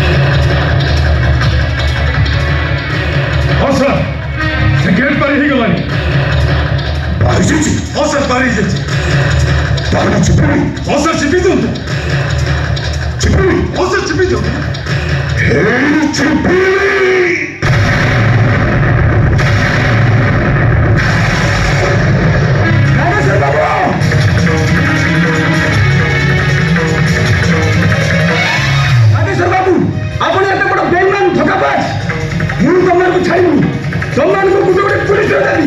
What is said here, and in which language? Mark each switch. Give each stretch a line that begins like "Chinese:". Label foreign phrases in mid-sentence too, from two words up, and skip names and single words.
Bangla: স্যার সে গেট পারি হয়ে গেলানি। বাড়ি যাচ্ছে স্যার পারি যাচ্ছে। তাহলে চিপি স্যার চিপি দিন তো। চিপি স্যার চিপি দিন। এই চিপি
Odia: ବାବୁ ଆପଣ ଏତେ ବଡ଼ ବେଇମାନ ଧୋକାବାଜ। ମୁଁ ତମକୁ ଛାଡ଼ିବି। ତମମାନଙ୍କୁ ଗୋଟେ ଗୋଟେ ପୁଲିସରେ ଦେବି।